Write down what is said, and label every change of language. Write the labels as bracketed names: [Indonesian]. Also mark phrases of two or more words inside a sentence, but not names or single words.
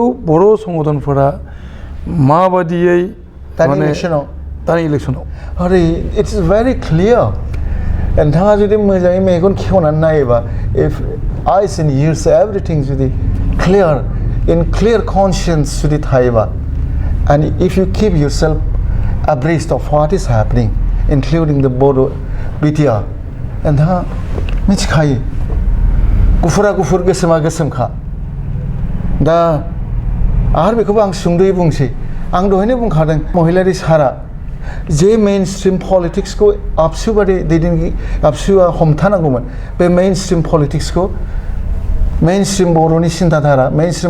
[Bodo] बर' संगठनफोरा माबायदियै दानि इलेक्सनाव [English] आरे it's very clear. [Bodo] नोंथाङा जुदि मोजाङै मेगन खेवनानै नायोबा [English] if eyes and ears everything जुदि clear in clear conscience [Bodo] जुदि थायोबा [English] and if you keep yourself abreast of what is happening including the Bodo BTR [Bodo] नोंथाङा मिथिखायो गुफुरा गुफुर गोसोमा गोसोमखा। दा आरो बेखौबो आं सुंद'यै बुंसै आं दहायनो बुंखादों महिलारि सारा जे [English] main stream [Bodo] पलिटिक्सखौ आबसु बादि दैदेनगिरि आबसुआ हमथानांगौमोन बे [English] main stream [Bodo] पलिटिक्सखौ [English] main stream [Bodo] बर'नि सिन्ताधारा [English] main stream